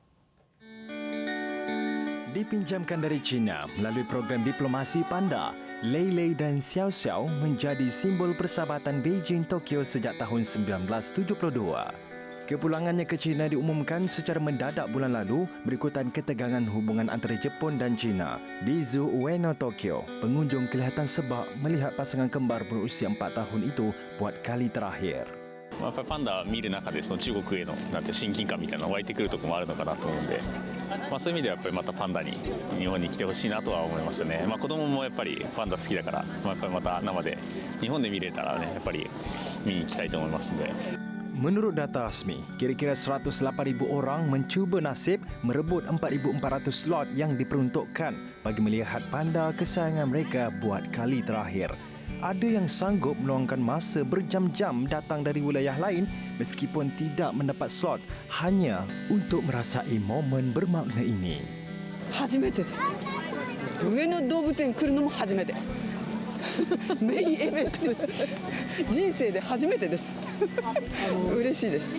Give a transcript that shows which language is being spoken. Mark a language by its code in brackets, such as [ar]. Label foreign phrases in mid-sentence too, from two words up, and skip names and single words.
[ms] Dipinjamkan dari China melalui program diplomasi panda, Lei Lei dan Xiao Xiao menjadi simbol persahabatan Beijing-Tokyo sejak tahun 1972. Kepulangannya ke China diumumkan secara mendadak bulan lalu berikutan ketegangan hubungan antara Jepun dan China. Di Zoo Ueno, Tokyo, pengunjung kelihatan sebab melihat pasangan kembar berusia 4 tahun itu buat kali terakhir. [ja] やっぱりパンダを見る中でその中国への親近感みたいなのが湧いてくるところもあるのかなと思うんで、そういう意味ではやっぱりまたパンダに日本に来てほしいなとは思いましたね。子供もやっぱりパンダ好きだから、やっぱりまた生で日本で見れたらね、やっぱり見に行きたいと思いますんで。 [ms] Menurut data rasmi, kira-kira 108,000 orang mencuba nasib merebut 4,400 slot yang diperuntukkan bagi melihat panda kesayangan mereka buat kali terakhir. Ada yang sanggup meluangkan masa berjam-jam datang dari wilayah lain meskipun tidak mendapat slot hanya untuk merasai momen bermakna ini. [ja] 初めてです。上野動物園来るのも初めて。メインイベントで人生で初めてです。嬉しいです。